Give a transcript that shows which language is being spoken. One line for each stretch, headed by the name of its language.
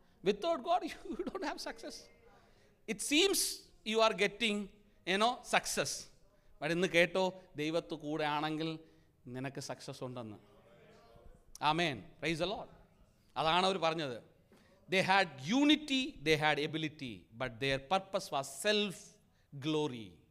English: Without God you don't have success. It seems you are getting, success.
Malayalam: പക്ഷെ ഇന്ന് കേട്ടോ, ദൈവത്തു കൂടെ ആണെങ്കിൽ നിനക്ക് സക്സസ് ഉണ്ടെന്ന്. ആമേൻ,
English: Praise the Lord.
Malayalam: അതാണ് അവർ പറഞ്ഞത്.
English: They had unity, they had ability, but their purpose was self glory.